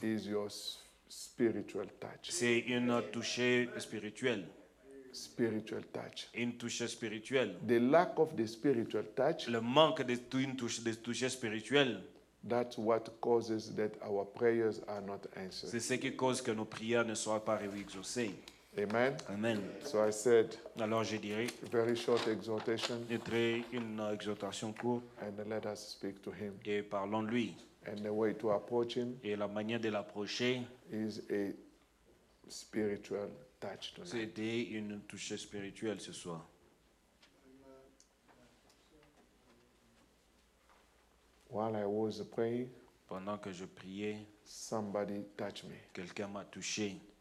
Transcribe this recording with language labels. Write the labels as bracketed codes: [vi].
[en] is your spiritual touch. [fr] C'est une touchée spirituelle. [en] spiritual touch. [fr] Une touche spirituelle. [en] The lack of the spiritual touch, [fr] Le manque d'une touche spirituelle, [en] that's what causes that our prayers are not answered. [fr] c'est ce qui cause que nos prières ne soient pas exaucées. [en] Amen. [fr] Amen. [en] So I said, [fr] Alors je dirais [en] very short exhortation, [fr] une exhortation courte [en] and let us speak to him. [fr] et parlons-lui. [en] And the way to approach him [fr] Et la manière de l'approcher, [en] is a spiritual touch tonight. [fr] c'était une touche spirituelle ce soir. [en] While I was praying, [fr] Pendant que je priais, [en] somebody touched me. [fr] quelqu'un m'a touché.